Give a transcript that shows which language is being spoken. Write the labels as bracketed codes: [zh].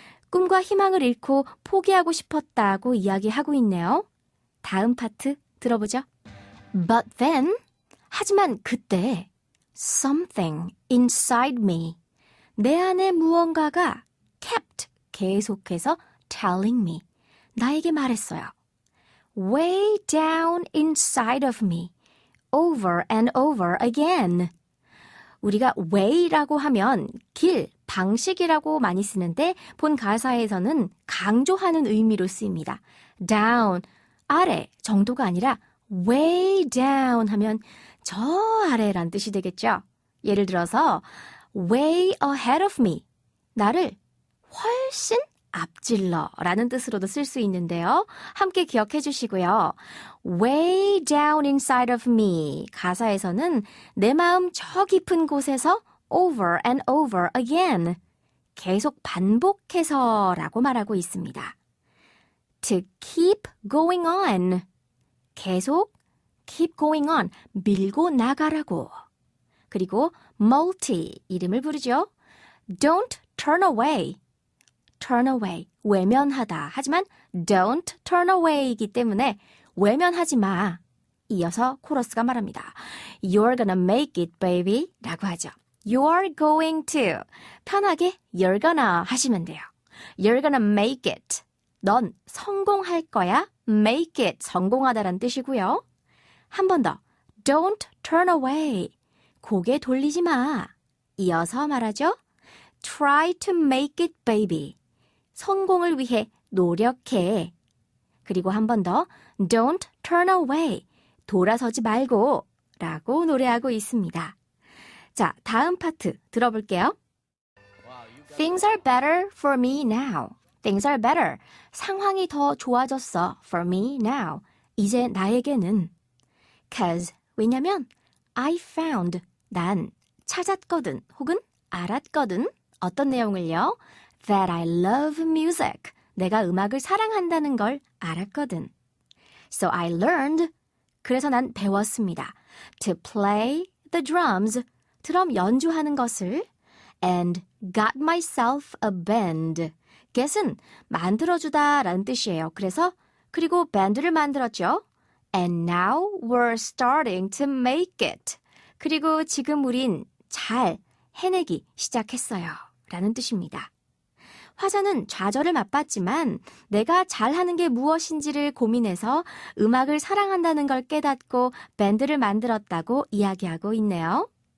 [ko] 꿈과 희망을 잃고 포기하고 싶었다고 이야기하고 있네요. 다음 파트 들어보죠. [en] But then, [ko] 하지만 그때 [en] something inside me, [ko] 내 안에 무언가가 [en] kept, [ko] 계속해서 [en] telling me, [ko] 나에게 말했어요. [en] Way down inside of me, over and over again. [ko] 우리가 way라고 하면 길, 방식이라고 많이 쓰는데 본 가사에서는 강조하는 의미로 쓰입니다. down, 아래 정도가 아니라 way down 하면 저 아래란 뜻이 되겠죠. 예를 들어서 [en] way ahead of me, [ko] 나를 훨씬 앞질러 라는 뜻으로도 쓸 수 있는데요. 함께 기억해 주시고요. [en] Way down inside of me [ko] 가사에서는 내 마음 저 깊은 곳에서 [en] over and over again [ko] 계속 반복해서 라고 말하고 있습니다. [en] To keep going on [ko] 계속 [en] keep going on [ko] 밀고 나가라고. 그리고 multi 이름을 부르죠. [en] Don't turn away turn away, 외면하다. [ko] 하지만 [en] don't turn away [ko] 이기 때문에 외면하지 마. 이어서 코러스가 말합니다. [en] You're gonna make it, baby. [ko] 라고 하죠. [en] You're going to. [ko] 편하게 [en] you're gonna [ko] 하시면 돼요. [en] You're gonna make it. [ko] 넌 성공할 거야. [en] make it. [ko] 성공하다란 뜻이고요. 한 번 더. [en] Don't turn away. [ko] 고개 돌리지 마. 이어서 말하죠. [en] Try to make it, baby. [ko] 성공을 위해 노력해. 그리고 한 번 더 [en] Don't turn away. [ko] 돌아서지 말고 라고 노래하고 있습니다. 자, 다음 파트 들어볼게요. [en] Things are better for me now. Things are better. [ko] 상황이 더 좋아졌어 [en] for me now. [ko] 이제 나에게는. [en] Cause [ko] 왜냐면 [en] I found. [ko] 난 찾았거든 혹은 알았거든. 어떤 내용을요? [en] That I love music. [ko] 내가 음악을 사랑한다는 걸 알았거든. [en] So I learned. [ko] 그래서 난 배웠습니다. [en] To play the drums. [ko] 드럼 연주하는 것을. [en] And got myself a band. [ko] get은 만들어주다 라는 뜻이에요. 그리고 밴드를 만들었죠. [en] And now we're starting to make it. [ko] 그리고 지금 우린 잘 해내기 시작했어요. 라는 뜻입니다. 화자는 좌절을 맛봤지만 내가 잘하는 게 무엇인지를 고민해서 음악을 사랑한다는 걸 깨닫고 밴드를 만들었다고 이야기하고 있네요.